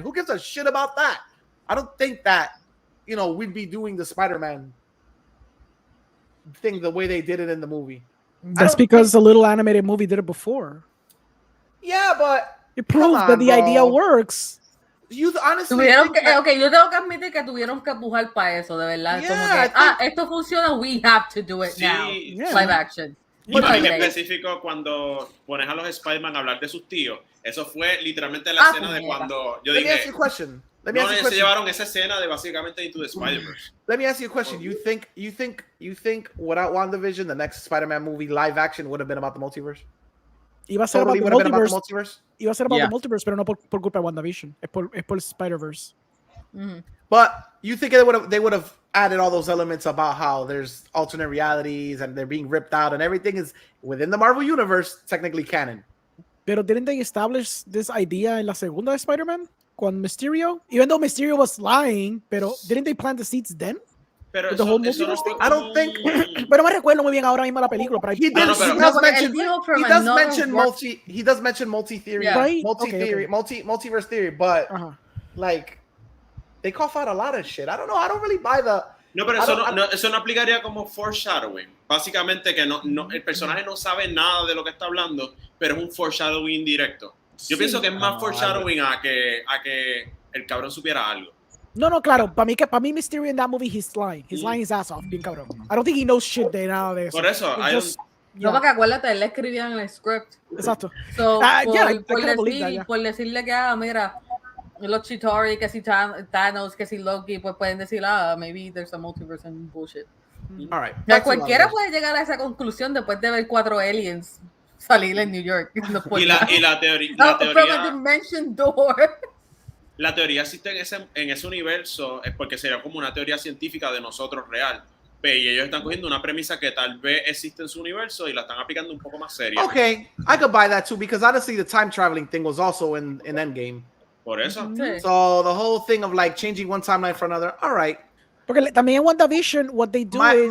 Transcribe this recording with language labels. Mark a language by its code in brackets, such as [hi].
[en] Who gives a shit about that? I don't think that, you know, we'd be doing the Spider-Man thing the way they did it in the movie. That's because a little animated movie did it before. Yeah, but it proves that the idea works. You honestly [es] tuvieron que, okay, yo tengo que admitir que tuvieron que empujar para eso, de verdad. [en] Yeah, [es] como que, esto funciona, [en] we have to do it now. Yeah. Live action. [es] Y más en específico cuando pones a los Spider-Man a hablar de sus tíos. Eso fue literalmente la escena de cuando yo dije, se llevaron esa escena de básicamente Into the Spider-Verse. [en] Let me ask you a question. You think without WandaVision, the next Spider-Man movie live action would have been about the multiverse? [es] Iba a ser [en] about the multiverse. [es] Iba a ser [en] about the multiverse, [es] pero no por culpa de WandaVision. Es por Spider-Verse. Mm-hmm. [en] But you think they would have added all those elements about how there's alternate realities and they're being ripped out and everything is within the Marvel universe technically canon. [es] Pero [en] didn't they establish this idea [es] en la segunda de Spider-Man con Mysterio? [en] Even though Mysterio was lying, [es] pero [en] didn't they plant the seeds then? [es] Pero [en] the whole multiverse thing? I don't think. [es] Pero me recuerdo muy bien ahora mismo la película. Pero [en] he does mention multi-theory, right? Multiverse theory, but like they cough out a lot of shit. I don't know. I don't really buy the. [es] No, pero eso no aplicaría como foreshadowing. Básicamente que el personaje no sabe nada de lo que está hablando, pero es un foreshadowing directo. Yo pienso que es más foreshadowing a que el cabrón supiera algo. No, claro. Para mí, [en] Mysterio in that movie, he's lying. He's lying his ass off, [es] bien cabrón. [en] I don't think he knows shit [es] de nada de eso. Por eso, no, porque acuérdate, él le escribía en el script. Exacto. So, por decirle que, mira, los Chitauri, que si Thanos, que si Loki, pues pueden decir, [en] maybe there's a multiverse and bullshit. All right. [es] O sea, cualquiera puede llegar a esa conclusión después de ver 4 aliens salir en New York. No Y la [en] from a dimension door. [es] La teoría existe en ese universo es porque sería como una teoría científica de nosotros real. Y ellos están cogiendo una premisa que tal vez existe en su universo y la están aplicando un poco más seria. [en] Okay, I could buy that too because honestly, the time traveling thing was also in Endgame. [es] Por eso. Sí. [en] So the whole thing of like changing one timeline for another. All right. [es] Porque también en [en] WandaVision, what they do is